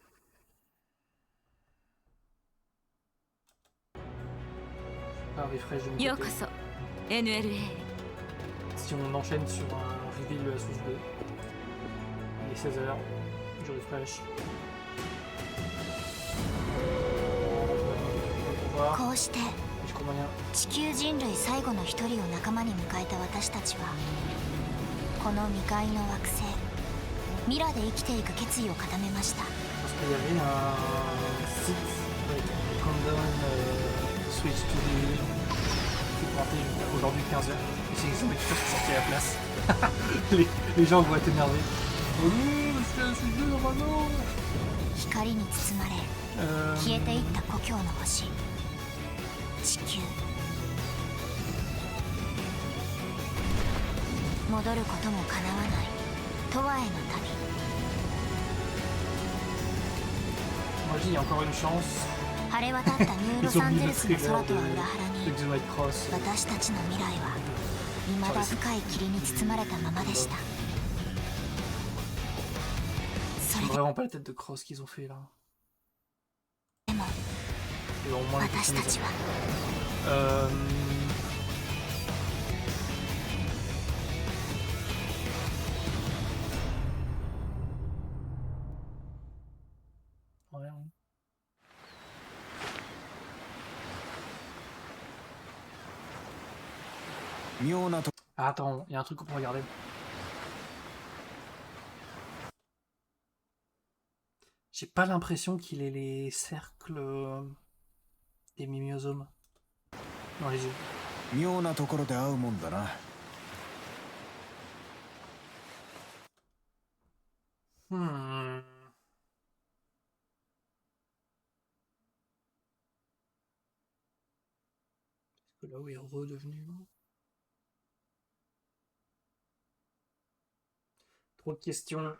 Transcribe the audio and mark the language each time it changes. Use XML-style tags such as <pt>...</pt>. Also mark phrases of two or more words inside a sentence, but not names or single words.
<fr>Un refresh de mon Yo côté. koso, NLA. Si on enchaîne sur un reveal de la source 2, il est 16h, je refresh. On va voir,</fr> <ja>こうして</ja> <fr>je comprends rien.</fr> <ja>地球人類最後の一人を仲間に迎えた私たちはこの未開の惑星ミラで生きていく決意を固めました。</ja> <fr>Parce qu'il y avait un site avec un</fr> <en>countdown switch to the</en> <fr>qui pointait aujourd'hui 15h. Et c'est exactement tout qui sortait à la place. les gens vont être énervés. Oh non, c'est un switch 2 normalement.</fr> <ja>光に包まれ消えていった故郷の星地球。戻ることも叶わない永遠の旅。</ja> <fr>Moi je dis, il y a encore une chance.</fr> <ja>晴れ渡ったニューロ</ja> <fr>Ils</fr> <ja>サ</ja> <fr>ont</fr> <ja>ン</ja> <fr>mis</fr> <ja>ゼ</ja> <fr>le</fr> <ja>ルスの</ja> <fr>trailer</fr> <ja>空と</ja> <fr>de</fr> <ja>は裏腹に</ja> <fr>Exo Night Cross.</fr> <ja>私たちの未来は未だ深い霧に包まれたままでした。それ</ja> <fr>C'est vraiment pas la tête de Cross qu'ils ont fait là.</fr> <ja>でも</ja> <fr>Ils ont au moins les</fr> <ja>私たちは</ja> <fr>Ouais, ouais. Ah, attends, il y a un truc qu'on peut regarder. J'ai pas l'impression qu'il ait les cercles des mimiosomes dans les yeux.</fr> <ja>妙なところで会うもんだな。 Hmm.</ja> <fr>Est-ce que là où il est redevenu? Trop de questions.</fr>